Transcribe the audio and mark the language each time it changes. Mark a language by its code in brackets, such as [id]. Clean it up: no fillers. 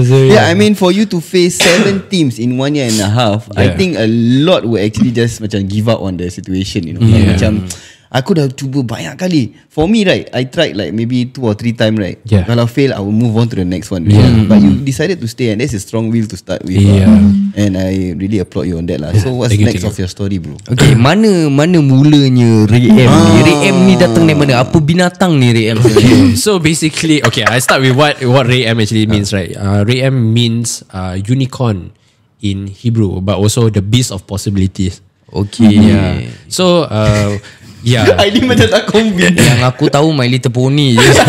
[en] Yeah, I mean, for you to face 7 teams in 1.5 years, I think a lot will actually just macam give up on the situation, you know. Macam [ms] Aku dah cuba banyak kali. [en] For me right, I tried like maybe 2 or 3 times right. Yeah. [ms] Kalau fail, [en] I will move on to the next one. Yeah. But you decided to stay, and that's a strong will to start with. Yeah. And I really applaud you on that lah. So what's Thank you, next thank of your story, bro? [ms] Okay, mana mulanya Re'Em ni? Re'Em ni datang dari mana? Apa binatang ni Re'Em sebenarnya? [en] So basically, okay, I start with what Re'Em actually means, right? Re'Em means unicorn in Hebrew, but also the beast of possibilities. Okay. Yeah. So yeah. [ms] Ini macam tak combine. Yang aku tahu My Little Pony je.